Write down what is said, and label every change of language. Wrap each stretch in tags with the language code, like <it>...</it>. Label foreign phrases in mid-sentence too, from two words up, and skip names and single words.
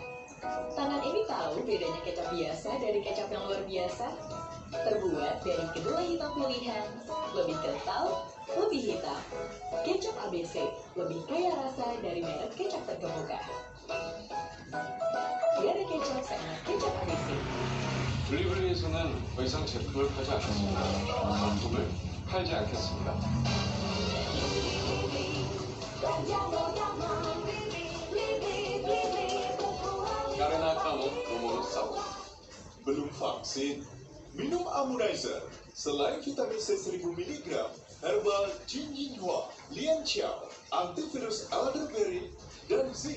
<id>Tangan ini tahu bedanya kecap biasa dari kecap yang luar biasa. Terbuat dari kedelai hitam pilihan, lebih kental, lebih hitam. Kecap ABC, lebih kaya rasa dari merek kecap terkemuka. Tiada kecap seenak kecap ABC.</id> <ko>블리블리에서는 더 이상 제품을 팔지 않겠습니다. 단품을 팔지 않겠습니다.</ko> <id>Karena kamu nomor 1. Belum vaksin? Minum Amunizer. Selain vitamin C 1000 mg, Herbal Jinjinhua, Lian Xiao, Antivirus Elderberry, dan Zinc.</id>